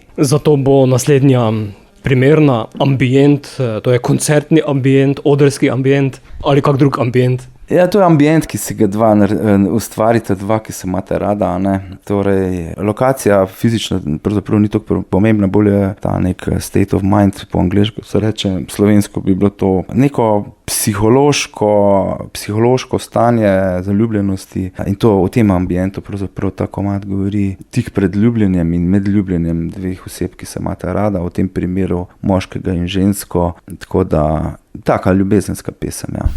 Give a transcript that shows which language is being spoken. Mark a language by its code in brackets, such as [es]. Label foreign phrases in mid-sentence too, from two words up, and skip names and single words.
[sl] Zato bo naslednja primerna ambient, to je koncertni ambient, odrski ambient ali kak drug ambient? Ja, to je ambient, ki si ga ustvarite dva, ki se imate rada, Torej, lokacija fizična pravzaprav ni tako pomembna, bolj je ta nek [en] state of mind, [sl] po angleško se reče, slovensko bi bilo to neko psihološko stanje zaljubljenosti, in to v tem ambientu pravzaprav ta komad govori tik pred ljubljenjem in med ljubljenjem dveh oseb, ki se imate rada, v tem primeru moškega in žensko, tako da taka ljubezenska pesem,